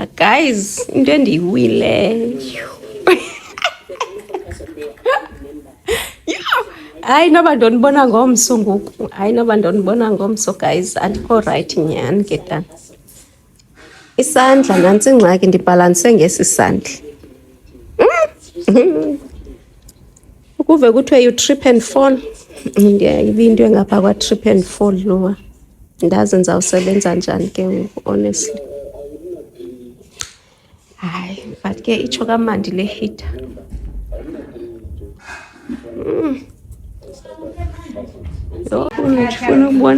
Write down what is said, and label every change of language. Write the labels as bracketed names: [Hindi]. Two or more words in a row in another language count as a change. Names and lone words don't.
[Xhosa] Guys, into endiyiwileyo. Hayi noba ndonibona ngomso ngoku. Hayi noba ndonibona ngomso guys. Andikho right nyani ke tana. Isandla nantsi ingxaki ndibhalanse ngesi sandla. Ukuve kuthiwe [English] you trip and fall. [Xhosa] Ndiyayiba into engapha kwa [English] trip and fall [Xhosa] lowa. Ndazi nizawusebenza njani ke ngoku honestly. Hayi, but ke itsho kamandi le heater. Yo, ndifuna ukubona.